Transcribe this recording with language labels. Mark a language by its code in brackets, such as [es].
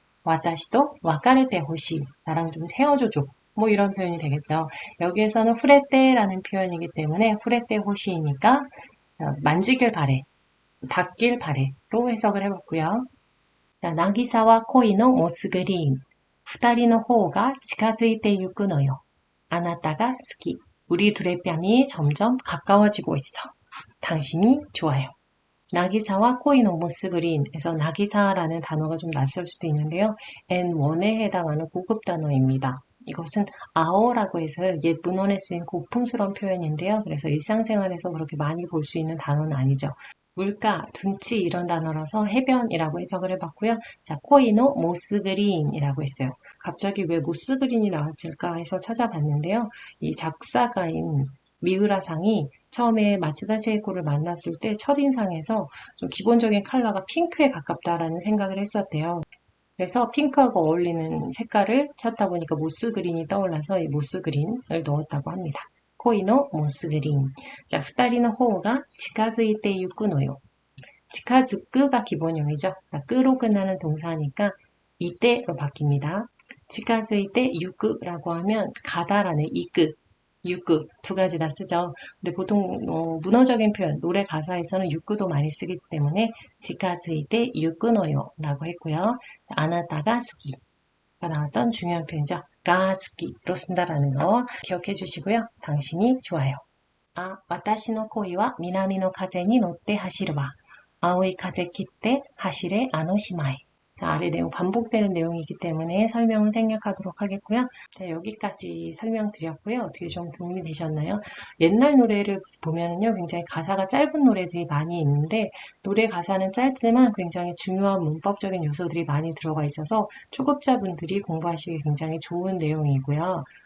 [ko] 와타시도 와카레떼 호시. 나랑 좀 헤어져줘. 뭐 이런 표현이 되겠죠. 여기에서는 후레떼라는 표현이기 때문에 후레떼 호시이니까 만지길 바래, 닿길 바래로 해석을 해봤고요. 자, 나기사와 코이노 모스그린. [ja] 二人の方が 近づいてゆくのよ. あなたが好き. [ko] 우리 둘의 뺨이 점점 가까워지고 있어. 당신이 좋아요. 나기사와 코이노 모스그린에서 나기사라는 단어가 좀 낯설 수도 있는데요. N1에 해당하는 고급 단어입니다. 이것은 아오라고 해서 옛 문헌에 쓰인 고풍스러운 표현인데요. 그래서 일상생활에서 그렇게 많이 볼 수 있는 단어는 아니죠. 물가, 둔치 이런 단어라서 해변이라고 해석을 해봤고요. 자, 코이노 모스그린이라고 했어요. 갑자기 왜 모스그린이 나왔을까 해서 찾아봤는데요. 이 작사가인 미우라상이 처음에 마츠다 세이코를 만났을 때 첫인상에서 좀 기본적인 컬러가 핑크에 가깝다라는 생각을 했었대요. 그래서 핑크하고 어울리는 색깔을 찾다 보니까 모스그린이 떠올라서 이 모스그린을 넣었다고 합니다. 코이노 모스그린. [ja] 자, 二人の方が 近づいてゆくのよ. [ko] 近づく가 기본형이죠. 끄로 끝나는 동사니까 이때로 바뀝니다. [ja] 近づいてゆく [ko] 라고 하면 가다라는 이끄, 유끄 두 가지 다 쓰죠. 근데 보통 문어적인 표현, 노래 가사에서는 유끄도 많이 쓰기 때문에 [ja] 近づいてゆくのよ [ko] 라고 했고요. 아나타가 스키가 나왔던 중요한 표현이죠. 가 스키로 쓴다라는 거 기억해 주시고요. 당신이 좋아요. 아, [ja] 私の恋は南の風に乗って走るわ. 青い風切って走れあの島へ. [ko] 자, 아래 내용 반복되는 내용이기 때문에 설명은 생략하도록 하겠고요. 자, 여기까지 설명드렸고요. 어떻게 좀 도움이 되셨나요? 옛날 노래를 보면은요, 굉장히 가사가 짧은 노래들이 많이 있는데, 노래 가사는 짧지만 굉장히 중요한 문법적인 요소들이 많이 들어가 있어서 초급자분들이 공부하시기 굉장히 좋은 내용이고요.